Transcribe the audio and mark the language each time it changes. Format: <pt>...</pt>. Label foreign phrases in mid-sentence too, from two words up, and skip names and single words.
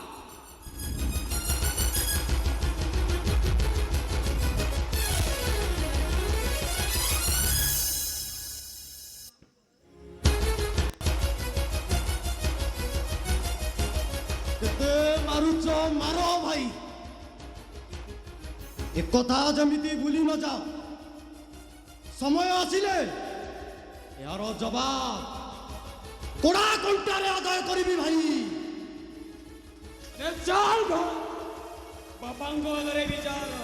<or>କେତେ ମାରୁଛ ମାର ଭାଇ, ଏକଥା ଯେମିତି ଭୁଲି ନ ଯାଅ। ସମୟ ଆସିଲେ ଏହାର ଜବାବ କୋଡ଼ା କଣ୍ଟାରେ ଆଦାୟ କରିବି ଭାଇ। ଆରେ ଚାଲ ଘର, बापाଙ୍କ ଆଗରେ ବିଚାର।</or>